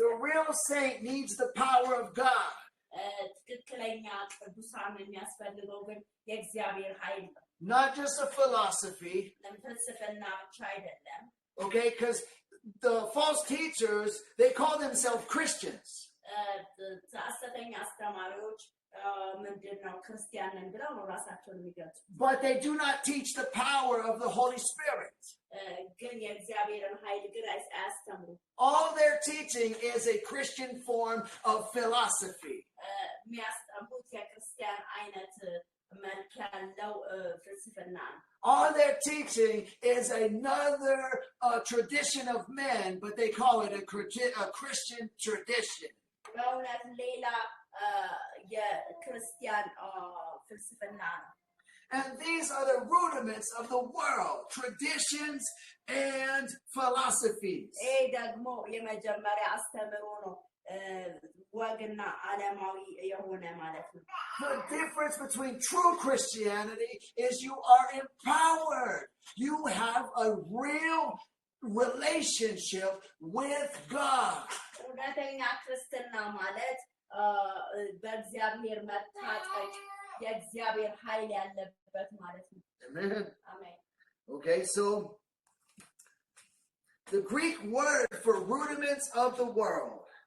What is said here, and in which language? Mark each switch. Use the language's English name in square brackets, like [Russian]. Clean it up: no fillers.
[English] The real saint needs the power of God. [Amharic] ትክክለኛ ቅዱሳን የሚያስፈልገው ግን የእግዚአብሔር ኃይል ነው [English] Not just a philosophy. [Amharic] ፍልስፍና ብቻ አይደለም [English] Okay, because the false teachers, they call themselves Christians. [Amharic] ሐሰተኛ አስተማሪዎች ምንድነው ክርስቲያን ነን ብለው ነው ራሳቸውን የሚገልጹ [English] But they do not teach the power of the Holy Spirit. [Amharic] ግን የእግዚአብሔርን ኃይል ግን አያስተምሩ [English] All their teaching is a Christian form of philosophy. [Amharic] የሚያስተምሩት የክርስቲያን አይነት መልክ ያለው ፍልስፍና ነው [English] All their teaching is another tradition of men, but they call it a Christian tradition. [Amharic] በእውነት ሌላ የክርስቲያን ፍልስፍና ነው [English] And these are the rudiments of the world, traditions and philosophies. [Amharic] ይሄ ደግሞ የመጀመሪያ አስተምህሮ ነው ወግና ዓለማዊ የሆነ ማለት ነው [English] The difference between true Christianity is you are empowered. You have a real relationship with God. [Amharic] እውነተኛ ክርስትና ማለት በእግዚአብሔር መታጠቅ የእግዚአብሔር ኃይል ያለበት ማለት ነው [English] Amen. [Amharic] አሜን [English] Okay, so the Greek word for rudiments of the world